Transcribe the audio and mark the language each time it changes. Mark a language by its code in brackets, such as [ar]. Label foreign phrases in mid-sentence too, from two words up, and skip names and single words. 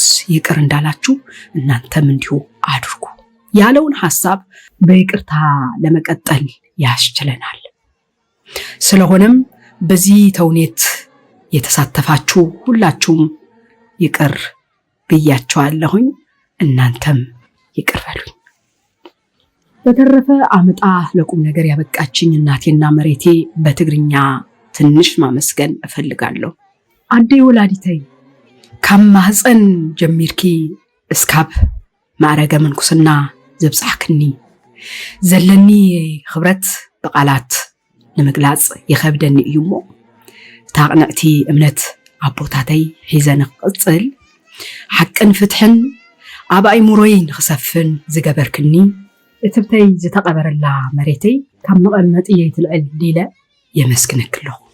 [am] ይቅር እንዳላችሁ እናንተም እንዲሁ አድርጉ ያለውን ሐሳብ በይቅርታ ለመቀጠል ያስችለናል። ስለሆነም በዚህ ተውኔት የተሳተፋችሁ ሁላችሁም ይቅር ብያችኋለሁኝ፣ እናንተም ይቅር በሉኝ። በተረፈ አመጣ ለቁም ነገር ያበቃችኝ እናቴና መሬቴ በትግርኛ ትንሽ ማመስገን እፈልጋለሁ። [ti] አዴ ወላዲተይ ካብ ማህፀን ጀሚርኪ እስካብ ማዕረገ መንኩስና ዘብጻሕክኒ ዘለኒ ክብረት በቃላት ንምግላጽ ይከብደኒ እዩሞ ታቅነዕቲ እምነት አቦታተይ ሒዘን ቅጽል ሓቅን ፍትሕን ኣብ ኣእምሮይ ንክሰፍን ዝገበርክኒ እትብተይ ዝተቀበረላ መሬተይ ካብ መቐመጢ ይትልዕል ዲለ የመስክነክሎ